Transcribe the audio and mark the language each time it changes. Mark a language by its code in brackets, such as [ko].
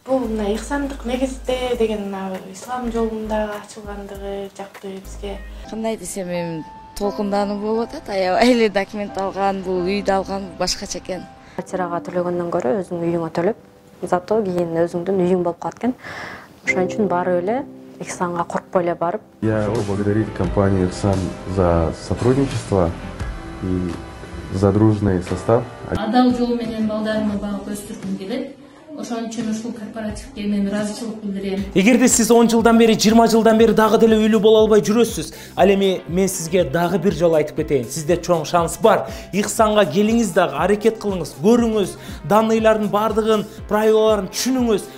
[ky] Бул мына Ихсандык негизде деген ислам жолунда ачылгандыгы жакты бизге. Кандай десем, эми толкундануу болуп атат. Аябай эле документ алган, бул үйдү алган башкача экен. Квартирага төлөгөндөн көрө өзүң үйүңө төлөп, зато кийин өзүңдүн үйүң болуп калат экен. Ошон үчүн барып эле Ихсанга коркпой эле барып. [ru] Я хочу поблагодарить компанию «Ихсан» за сотрудничество и за дружный состав. [ky] Адал жол менен балдарымды багып өстүргүм келет. Ошон үчүн ушул корпоративге мен ыраазычылык билдирем. Эгерде сиз 10 жылдан бери, 20 жылдан бери дагы деле үйлүү боло албай жүрөсүз, ал эми мен сизге дагы бир жолу айтып кетейин. Сизде чоң шанс бар. Ихсанга келиңиз дагы, аракет кылыңыз, көрүңүз, данныйлардын бардыгын, правилаларын түшүнүңүз.